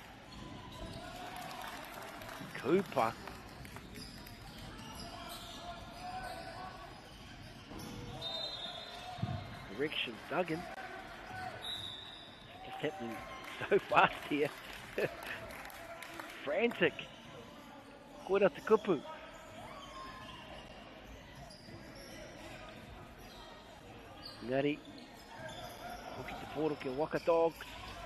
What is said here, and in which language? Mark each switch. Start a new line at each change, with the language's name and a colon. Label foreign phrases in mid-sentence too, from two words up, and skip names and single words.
English: Cooper. Direction Duggan. It's just happening so fast here. Frantic.
Māori: Koira te kupu. Ngari. Hoki te poro ke Waka Dogs.